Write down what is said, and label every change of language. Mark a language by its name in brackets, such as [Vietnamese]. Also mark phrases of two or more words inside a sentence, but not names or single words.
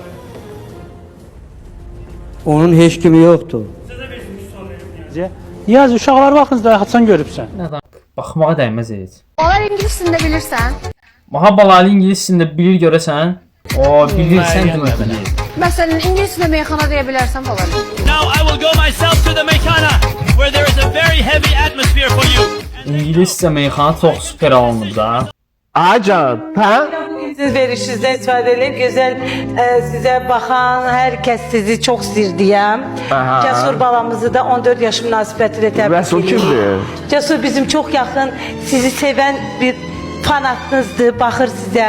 [Azerbaijani] Onun heç kimi yoxdur. Niyaz, uşaqlar vaxtınızda haçan görübsən? Baxmağa dəyməz heç. Onlar ingilis dilində bilirsən? Maha balalı ingilis dilində bilir görəsən? O, bilirsən demək. Məsələn, ingilis dilində meyxana deyə bilərsən falan. [English] Now I will go myself to the meykhana where there is a very heavy atmosphere for you. [Azerbaijani] İngiliscə meyxana çox super alınıb da. Acan, hə? Siz verişinizdən istifadə edib, gözəl sizə baxan hər kəs sizi çox istəyirəm. Cəsur balamızı da 14 yaş münasibətilə təbrik Rəsul kimdir? Cəsur bizim çox yaxın, sizi sevən bir fanatınızdır, baxır sizə.